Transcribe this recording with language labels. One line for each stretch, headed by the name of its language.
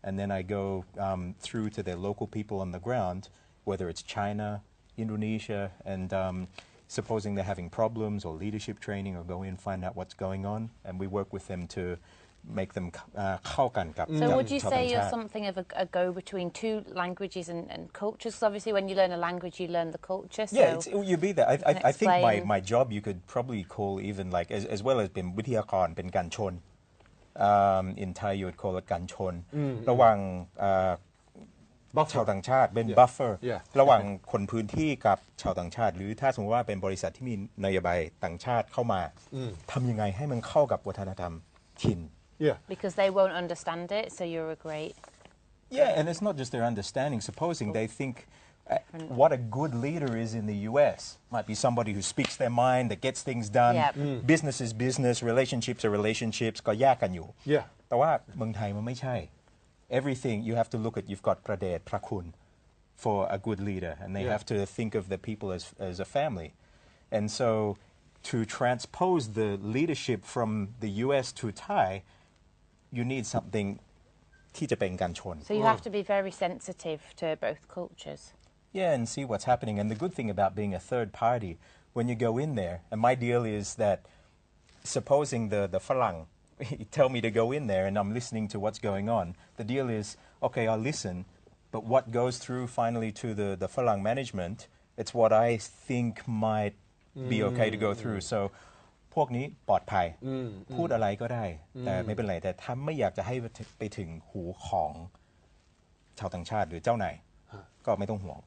English: And then I go through to their local people on the ground, whether it's China, Indonesia, and supposing they're having problems or leadership training, or go in and find out what's going on. And we work with them to make them
Thai: เข้ากันกับ
English: So would you say you're something of a go-between two languages and cultures? Because obviously when you learn a language, you learn the culture. So you be that. I think my job you could probably call even like as well
Thai: as เป็นวิทยากรเป็นการชน
English: in Thai you would call it
Thai: การชนระหว่างชาวต่างชาติเป็น buffer ระหว่างคนพื้นที่กับชาวต่างชาติหรือถ้าสมมติว่าเป็นบริษัทที่มีนโยบายต่างชาติเข้ามาทำยังไงให้มันเข้ากับวัฒนธรรมถิ่น
English: Because they won't understand it, so you're a great... and it's not just their understanding. Supposing they think what a good leader is in the U.S. might be somebody who speaks their mind, that gets things done. Business is business, relationships are relationships,
Thai: ก็แยกกันอยู่แต่ว่าเมืองไทยมันไม่ใช่
English: everything you have to look at. You've got pradet, prakun, for a good leader, and they have to think of the people as a family. And so to transpose the leadership from the US to Thai, you need something
Thai: ที่จะเป็นการชน
English: So you have to be very sensitive to both cultures. Yeah, and see what's happening. And the good thing about being a third party, when you go in there, and my deal is that supposing the Falang tell me to go in there and I'm listening to what's going on, the deal is, okay, I'll listen, but what goes through finally to the Falang management, it's what I think might be okay to go through.
Thai: So พวกนี้ปลอดภัยพูดอะไรก็ได้แต่ไม่เป็นไรแต่ถ้าไม่อยากจะให้ไปถึงหูของชาวต่างชาติหรือเจ้านายก็ไม่ต้องห่วง